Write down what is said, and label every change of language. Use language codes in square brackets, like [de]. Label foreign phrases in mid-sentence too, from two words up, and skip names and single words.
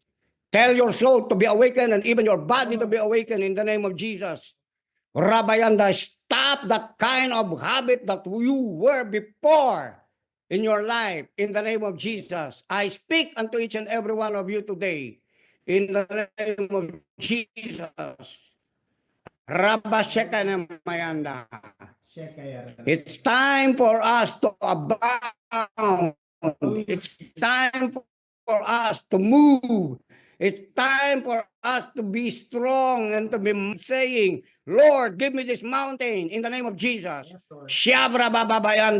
[en] Tell your soul to be awakened and even your body to be awakened in the name of Jesus. Rabayanda, stop that kind of habit that you were before in your life in the name of Jesus. I speak unto each and every one of you today in the name of Jesus. Rabasheka na mayanda. It's time for us to abound. It's time for us to move. It's time for us to be strong and to be saying, Lord, give me this mountain in the name of Jesus.